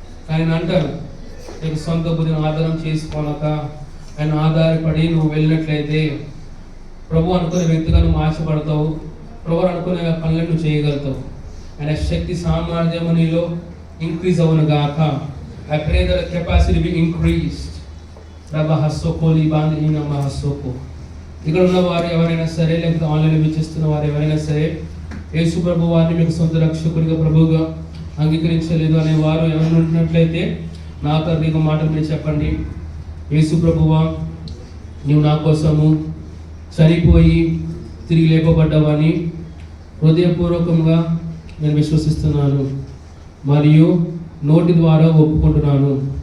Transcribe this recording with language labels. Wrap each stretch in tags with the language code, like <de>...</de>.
<te>ఆయన అంటారు, నీకు సొంత బుద్ధిని ఆధారం చేసుకోనక ఆయన ఆధారపడి నువ్వు వెళ్ళినట్లయితే ప్రభు అనుకునే వ్యక్తిగా నువ్వు ఆశపడతావు. ప్రభు అనుకునే పనులను నువ్వు చేయగలుగుతావు. ఆయన శక్తి సామర్థ్యం నీలో ఇంక్రీజ్ అవును గాక.</te> <en>I pray that the capacity be increased. రబహస్సోకోలి బాంధిన మహస్సోకో.</en> <te>ఇక్కడ ఉన్న వారు ఎవరైనా సరే, లేకపోతే ఆన్లైన్లో వీక్షిస్తున్న వారు ఎవరైనా సరే, యేసు ప్రభు వారిని మీకు సొంత రక్షకుడిగా ప్రభువుగా అంగీకరించలేదు అనే వారు ఎవరైనా ఉంటున్నట్లయితే నా తరగతి మాటలు మీరు చెప్పండి. యేసు ప్రభువా, నీవు నా కోసము చనిపోయి తిరిగి లేపబడ్డావని హృదయపూర్వకంగా నేను విశ్వసిస్తున్నాను మరియు నోటి ద్వారా ఒప్పుకుంటున్నాను.</te>